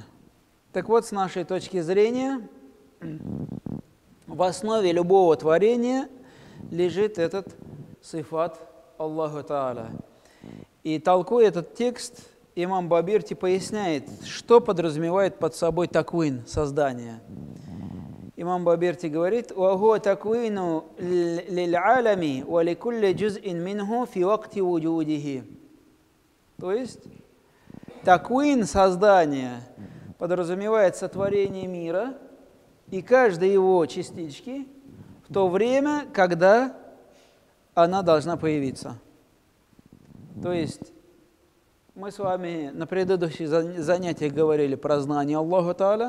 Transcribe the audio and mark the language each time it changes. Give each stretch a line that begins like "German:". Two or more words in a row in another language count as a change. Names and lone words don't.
Russian: Так вот, с нашей точки зрения, в основе любого творения лежит этот сифат Аллаха Тааля. И толкуя этот текст, имам Бабирти поясняет, что подразумевает под собой таквин, создание. Имам Бабирти говорит:
Arabic: وهو تكوين للعالم و لكل جزء منه في وقت وجوده».
Russian: То есть, таквин, создание, подразумевает сотворение мира и каждой его частички в то время, когда она должна появиться. То есть, мы с вами на предыдущих занятиях говорили про знание Аллаха Тааля,